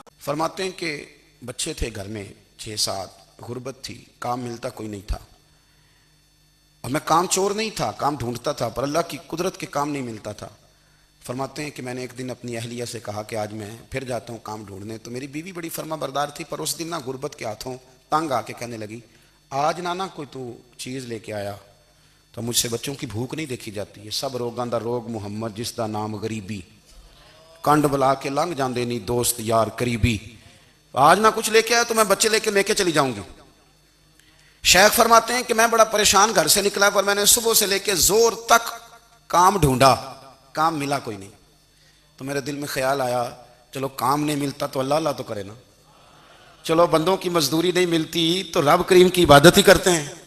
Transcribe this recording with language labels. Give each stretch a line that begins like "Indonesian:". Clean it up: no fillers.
Urdu: فرماتے ہیں کہ بچے تھے گھر میں 6-7, غربت تھی, کام ملتا کوئی نہیں تھا, اور میں کام چور نہیں تھا, کام ڈھونڈتا تھا, پر اللہ کی قدرت کے کام نہیں ملتا تھا. فرماتے ہیں کہ میں نے ایک دن اپنی اہلیہ سے کہا کہ آج میں پھر جاتا ہوں کام ڈھونڈنے. تو میری بیوی بڑی فرما بردار تھی, پر اس دن نہ غربت کے ہاتھوں تنگ آ کے کہنے لگی, آج نہ کوئی تو چیز لے کے آیا تو مجھ سے بچوں کی بھوک نہیں دیکھی جاتی ہے.
Punjabi: سب روگاں دا روگ محمد جس دا نام غریبی, کنڈ بلا کے لنگ جاندے نہیں دوست یار قریبی.
Urdu: آج نہ کچھ لے کے آیا تو میں بچے لے کے چلی جاؤں گی. شیخ فرماتے ہیں کہ میں بڑا پریشان گھر سے نکلا, پر میں نے صبح سے لے کے زور تک کام ڈھونڈا, کام ملا کوئی نہیں. تو میرے دل میں خیال آیا, چلو کام نہیں ملتا تو اللہ اللہ تو کرے نا, چلو بندوں کی مزدوری نہیں ملتی تو رب کریم کی عبادت ہی کرتے ہیں.